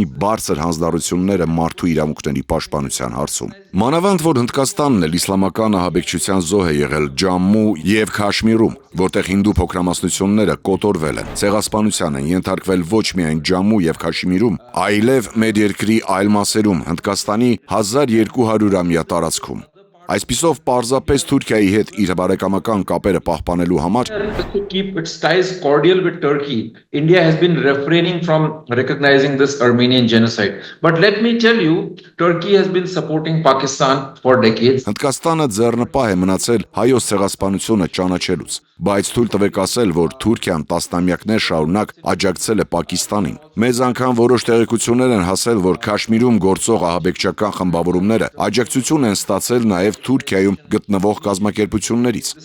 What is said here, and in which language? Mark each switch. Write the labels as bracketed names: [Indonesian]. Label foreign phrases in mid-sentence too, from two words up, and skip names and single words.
[Armenian] բարձր հանձնառությունները մարդու իրավունքների պաշտպանության հարցում։ Մանավանդ, որ Հնդկաստանն էլ իսլամական ահաբեկչության զոհ է եղել Ջամմու եւ Քաշմիրում, որտեղ հինդու փոքրամասնությունները կոտորվել են, ցեղասպանության են ենթարկվել ոչ միայն Ջամմու եւ Քաշմիրում, այլև մեր երկրի այլ մասերում, Հնդկաստանի 1200-ամյա տարածքում։ Այսպիսով պարզապես Թուրքիայի հետ իր բարեկամական կապերը պահպանելու համար [English] To keep its ties cordial with Turkey, India has been refraining from recognizing this Armenian genocide. But let me tell you, Turkey has been supporting Pakistan for decades. [Armenian] Հնդկաստանը ձեռնպահ է մնացել հայոց ցեղասպանությունը ճանաչելուց, բայց թույլ տվեք ասել, որ Թուրքիան տասնամյակներ շարունակ աջակցել է Պակիստանին։ Մեզ անգամ որոշ տեղեկություններ են հասել, որ Քաշմիրում գործող ահաբեկչական խմբավորումները աջակցություն են ստացել նաև Թուրքիայում գտնվող կազմակերպություններից։